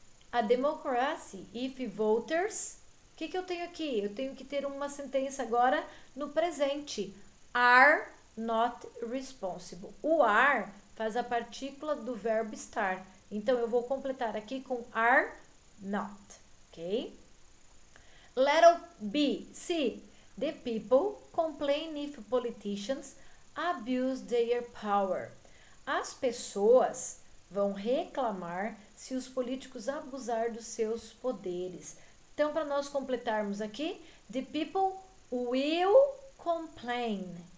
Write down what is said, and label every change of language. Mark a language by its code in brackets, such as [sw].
[en] A democracy, if voters, [pt] o que eu tenho aqui? Eu tenho que ter uma sentença agora no presente. [en] Are not responsible. [pt] O are faz a partícula do verbo estar. Então, eu vou completar aqui com are not, ok? [en] Letter B, C. The people complain if politicians abuse their power. [pt] As pessoas vão reclamar se os políticos abusar dos seus poderes. Então, para nós completarmos aqui, [en] the people will complain.